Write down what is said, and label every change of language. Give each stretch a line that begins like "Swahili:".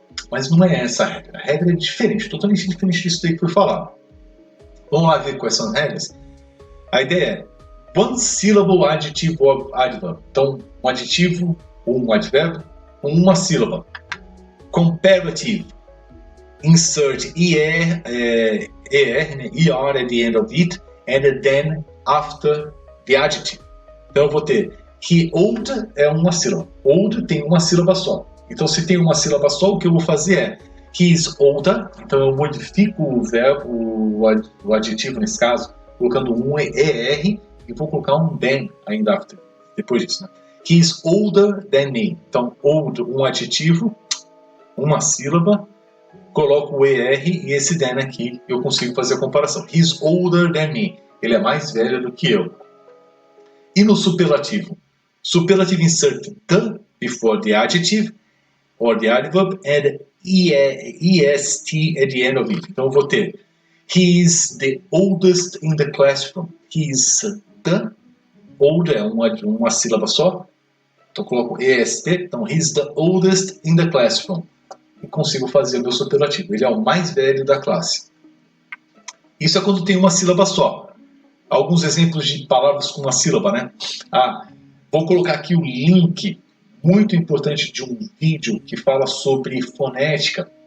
Portuguese: Mas não é essa a regra. A regra é diferente, totalmente diferente disso daí que foi falado. Vamos lá ver quais são as regras? A ideia é
English: one syllable adjective or adverb.
Portuguese: Então, um adjetivo ou um advérbio com uma sílaba.
English: Comparative. Insert ER, né? ER at the end of it, and then after the adjective.
Portuguese: Então, eu vou ter he old é uma sílaba. Old tem uma sílaba só. Então, se tem uma sílaba só, o que eu vou fazer é
English: he is older.
Portuguese: Então, eu modifico o verbo, o adjetivo nesse caso, colocando um ER e vou colocar um than ainda after, depois disso, né?
English: He is older than me.
Portuguese: Então, old, um adjetivo, uma sílaba, coloco o ER e esse than aqui eu consigo fazer a comparação.
English: He is older than me.
Portuguese: Ele é mais velho do que eu. E no superlativo?
English: Superlative insert the before the adjective or the adverb and est at the end of it.
Portuguese: Então, eu vou ter
English: he is the oldest in the classroom. He is the old
Portuguese: é uma sílaba só. Então, eu coloco est.
English: Então, he is the oldest in the classroom.
Portuguese: E consigo fazer o meu superlativo. Ele é o mais velho da classe. Isso é quando tem uma sílaba só. Alguns exemplos de palavras com uma sílaba, né? Vou colocar aqui o link muito importante de um vídeo que fala sobre fonética.